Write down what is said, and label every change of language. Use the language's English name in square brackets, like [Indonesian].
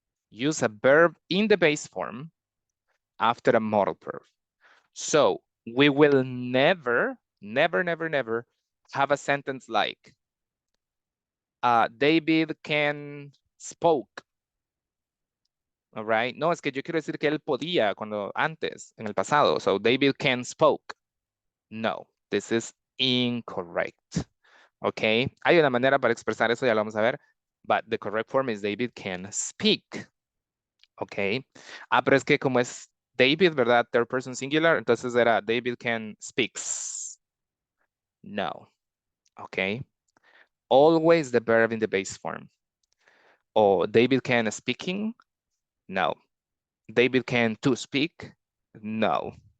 [English] use a verb in the base form after a modal verb. So we will never have a sentence like, David can spoke. All right. [Spanish] No, es que yo quiero decir que él podía cuando antes, en el pasado. [English] So David can spoke. No, this is incorrect. Okay. [Spanish] Hay una manera para expresar eso, ya lo vamos a ver. [English] But the correct form is David can speak. Okay. [Spanish] Pero es que como es David, ¿verdad? [English] Third person singular, [Spanish] entonces era [English] David can speaks. No. Okay. Always the verb in the base form. Or David can speaking. No. David can to speak. No.